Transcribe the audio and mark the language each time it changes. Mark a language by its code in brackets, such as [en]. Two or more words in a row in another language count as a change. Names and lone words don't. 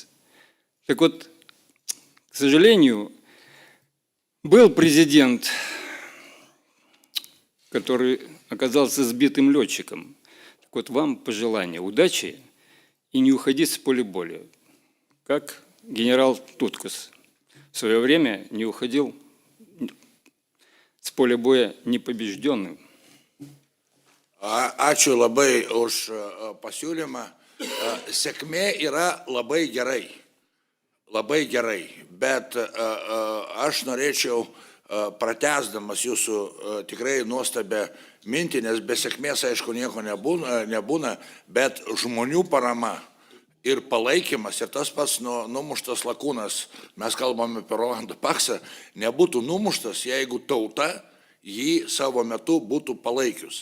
[ru] Так вот, к сожалению, был президент, который оказался сбитым летчиком. Так вот, вам пожелание удачи и не уходить с поля боя, как генерал Туткус в свое время не уходил с поля боя непобежденным. [lt] Ačiū labai už pasiūlymą. Sėkmė yra labai gerai. Labai gerai. Bet aš norėčiau, pratęsdamas jūsų tikrai nuostabę mintį, nes be sėkmės, aišku, nieko nebūna, bet žmonių parama ir palaikymas, ir tas pats numuštas lakūnas, mes kalbame apie Rolandą Paksą, nebūtų numuštas, jeigu tauta jį savo metu būtų palaikius.